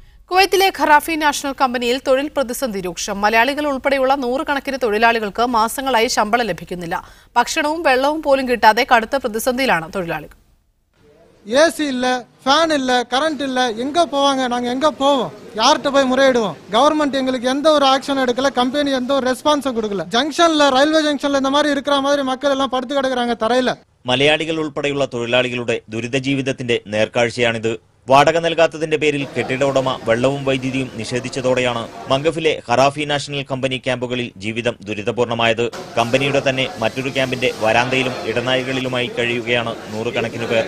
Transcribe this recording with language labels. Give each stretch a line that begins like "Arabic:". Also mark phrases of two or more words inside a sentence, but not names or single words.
Malayalam: കുവൈത്തിലെ ഖറാഫി നാഷണൽ കമ്പനിയിൽ തൊഴിൽ പ്രതിസന്ധി രൂക്ഷം. മലയാളികൾ ഉൾപ്പെടെയുള്ള നൂറുകണക്കിന് തൊഴിലാളികൾക്ക് മാസങ്ങളായി ശമ്പളം ലഭിക്കുന്നില്ല. ഭക്ഷണവും വെള്ളവും പോലും കിട്ടാതെ കടുത്ത പ്രതിസന്ധിയിലാണ് തൊഴിലാളികൾ.
Tamil: ஏசி இல்ல, ஃபேன் இல்ல, கரண்ட் இல்ல, எங்க போவாங்க? நாங்க எங்க போவோம்? யார்கிட்ட போய் முறையிடுவோம்? கவர்மெண்ட் எங்களுக்கு எந்த ஒரு ஆக்ஷன் எடுக்கல, கம்பெனி எந்த ஒரு ரெஸ்பான்ஸும் கொடுக்கல. ஜங்ஷன்ல, ரயில்வே ஜங்ஷன்ல இந்த மாதிரி இருக்கிற மாதிரி மக்கள் எல்லாம் படுத்து கிடக்குறாங்க தரையில.
Malayalam: മലയാളികൾ ഉൾപ്പെടെയുള്ള തൊഴിലാളികളുടെ ദുരിത ജീവിതത്തിന്റെ നേർക്കാഴ്ചയാണിത്. വാടക നൽകാത്തതിന്റെ പേരിൽ കെട്ടിട ഉടമ വെള്ളവും വൈദ്യുതിയും നിഷേധിച്ചതോടെയാണ് മംഗഫിലെ ഖറാഫി നാഷണൽ കമ്പനി ക്യാമ്പുകളിൽ ജീവിതം ദുരിതപൂർണമായത്. കമ്പനിയുടെ തന്നെ മറ്റൊരു ക്യാമ്പിന്റെ വരാന്തയിലും ഇടനാഴികളിലുമായി കഴിയുകയാണ് നൂറുകണക്കിന് പേർ.